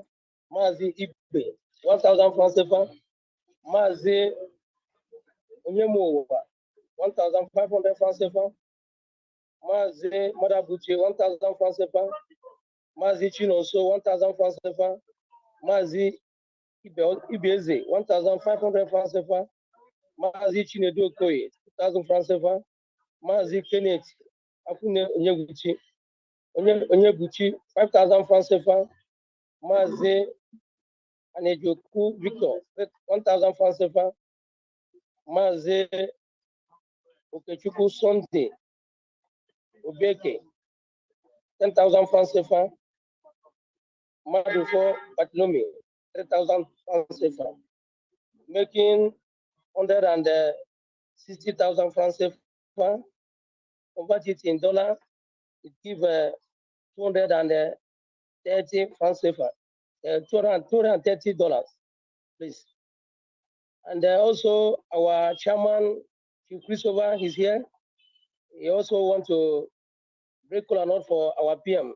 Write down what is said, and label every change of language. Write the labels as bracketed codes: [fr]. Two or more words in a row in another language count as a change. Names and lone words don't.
[en] Mazi Ibe, 1,000 francs CFA. Mazi Onyemo, 1,500 francs CFA. Mazi Madabuchi, 1,000 francs CFA. Mazi Chinoso, 1,000 francs CFA. Mazi Ibeze, 1,500 francs CFA. Mazi Chinedu Okoye, 2,000 francs CFA. Mazi Kenneth Afune Onyebuchi, 5,000 francs CFA. Mazi Anejoku Victor, 1,000 francs CFA. Mazi Okechukwu Sunday Obeke, 10,000 francs CFA. Madufo Bartolome, 3,000 francs CFA. Making 160,000 francs CFA. Convert it in dollar, it gives 210 30 francs CFA, $230, please. And also our chairman, Chief Christopher, is here. He also want to break cola nut for our PM.